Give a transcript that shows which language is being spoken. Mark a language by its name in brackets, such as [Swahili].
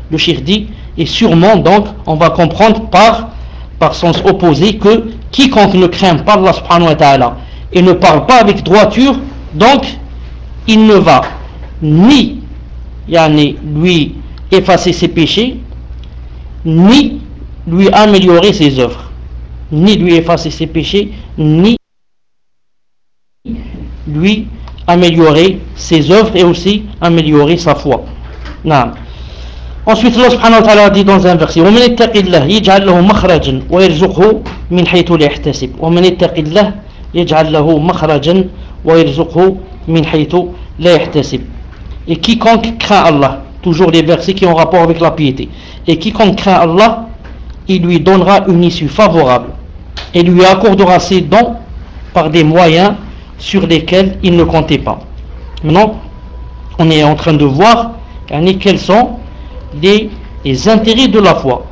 [French] Le chir dit, et sûrement donc on va comprendre par sens opposé que quiconque ne craint pas Allah [Arabic] subhanahu wa ta'ala [French] et ne parle pas avec droiture, donc il ne va ni lui effacer ses péchés, ni lui améliorer ses œuvres, ni lui effacer ses péchés, ni lui améliorer ses œuvres et aussi améliorer sa foi. Non. Ensuite, Allah subhanahu wa ta'ala dit dans un verset: [Arabic] وَمَنِ اتَّقِ اللَّهِ يَجْعَلْ لَهُ مَخْرَجًا وَيَرْزُقْهُ مِنْ حَيْثُ لَا يَحْتَسِبُ وَمَنِ اتَّقِ اللَّهِ يَجْعَلْ لَهُ مَخْرَجًا وَيَرْزُقْهُ مِنْ حَيْثُ لَا يَحْتَسِبُ. [French] Et quiconque craint Allah, toujours les versets qui ont rapport avec la piété, et quiconque craint Allah, il lui donnera une issue favorable et lui accordera ses dons par des moyens sur lesquels il ne comptait pas. Maintenant, on est en train de voir quels sont les intérêts de la foi.